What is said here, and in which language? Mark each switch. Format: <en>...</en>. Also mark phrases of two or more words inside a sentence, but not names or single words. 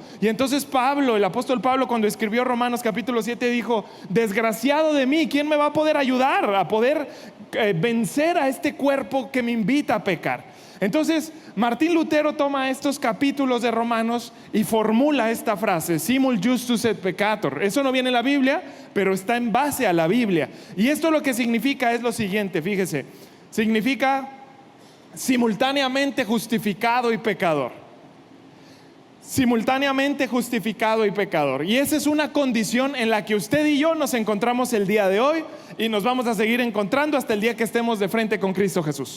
<es>Y entonces Pablo, el apóstol Pablo, cuando escribió Romanos capítulo 7, dijo: desgraciado de mí, ¿quién me va a poder ayudar a poder vencer a este cuerpo que me invita a pecar? Entonces Martín Lutero toma estos capítulos de Romanos y formula esta frase:</es> <la>simul justus et peccator.</la> <es>Eso no viene en la Biblia, pero está en base a la Biblia. Y esto lo que significa es lo siguiente, fíjese. Significa simultáneamente justificado y pecador. Simultáneamente justificado y pecador. Y esa es una condición en la que usted y yo nos encontramos el día de hoy, y nos vamos a seguir encontrando hasta el día que estemos de frente con Cristo Jesús.</es>